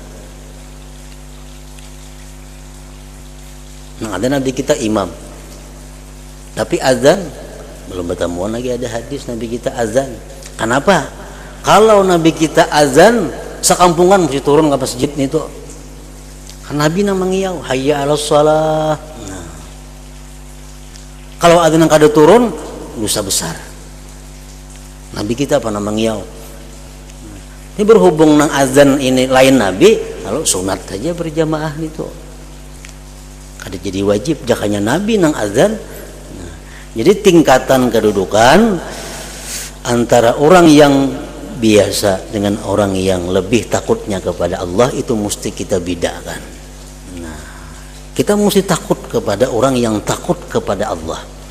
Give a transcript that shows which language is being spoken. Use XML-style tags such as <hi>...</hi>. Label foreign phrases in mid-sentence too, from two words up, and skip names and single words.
<id>Nah, ada Nabi kita imam, tapi azan belum bertemuan lagi ada hadis Nabi kita azan. Kenapa? Kalau Nabi kita azan, sekampungan mesti turun ke masjid itu.</id> <bjn>Kan Nabi nang mengiyau,</bjn> <ar>حي على الصلاة.</ar> <bjn>Nah, kalau azan kada turun, dosa besar.</bjn> <id>Nabi kita apa namanya?</id> <bjn>Ini berhubung nang azan ini lain nabi, lalu sunat saja berjamaah itu. Kada jadi wajib jakanya nabi nang azan.</bjn> <id>Nah, jadi tingkatan kedudukan antara orang yang biasa dengan orang yang lebih takutnya kepada Allah itu mesti kita bedakan. Nah, kita mesti takut kepada orang yang takut kepada Allah.</id>